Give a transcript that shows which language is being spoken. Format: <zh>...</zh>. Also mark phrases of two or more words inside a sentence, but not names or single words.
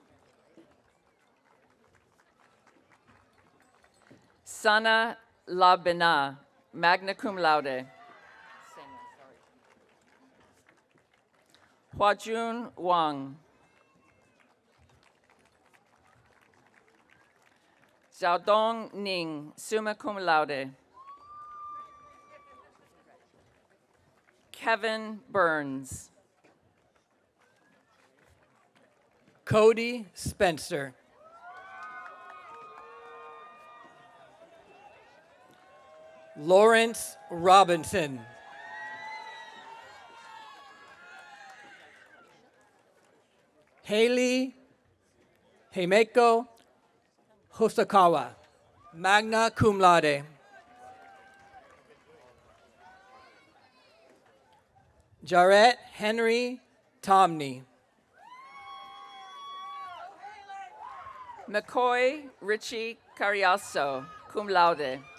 <en>Sana Labina,</en> <la>magna cum laude.</la> <en>Huajun Wang. Xiaodong Ning,</en> <la>summa cum laude.</la> <en>Kevin Burns. Cody Spencer. Lawrence Robinson. Haley Himeko Hosokawa,</en> <la>magna cum laude.</la> <en>Jarrett Henry Tomney. McCoy Richie Cariaso,</en> <la>cum laude.</la>